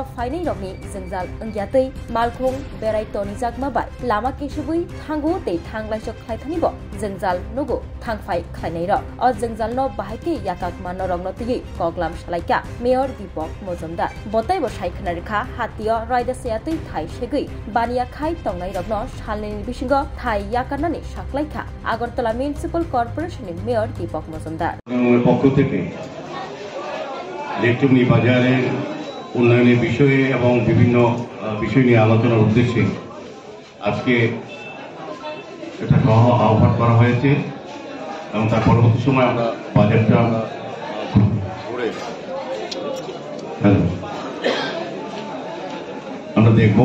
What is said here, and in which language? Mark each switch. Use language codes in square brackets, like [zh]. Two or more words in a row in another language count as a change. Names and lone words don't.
[brx] फाइनै रगनि जोंजाल अंगियातै मालखं बेराय तनिजाक माबाय लामा केसुबै थांगो ते थांलायसो खायथानिबो जोंजाल नुगो थांफाय खायनाय रक अ जोंजालनो बाहायके याकाक माननो रगनो तियै कगलाम सालायका मेयर दीपक मजुमदार बताय बसाय खनारिखा हातियो रायदासेयातै थाइ सेगै बानिया खाय तंनाय रगनो सालनि बिसिंगो थाइ याकानानि साखलायखा आगरतला म्युनिसिपल कर्पोरेशननि मेयर दीपक मजुमदार [bn] পক্ষ থেকে লেকচমনি বাজারের উন্নয়নের বিষয়ে এবং বিভিন্ন বিষয় নিয়ে আলোচনার উদ্দেশ্যে আজকে এটা সহ আহ্বান করা হয়েছে এবং তার পরবর্তী সময় আমরা বাজারটা আমরা দেখব।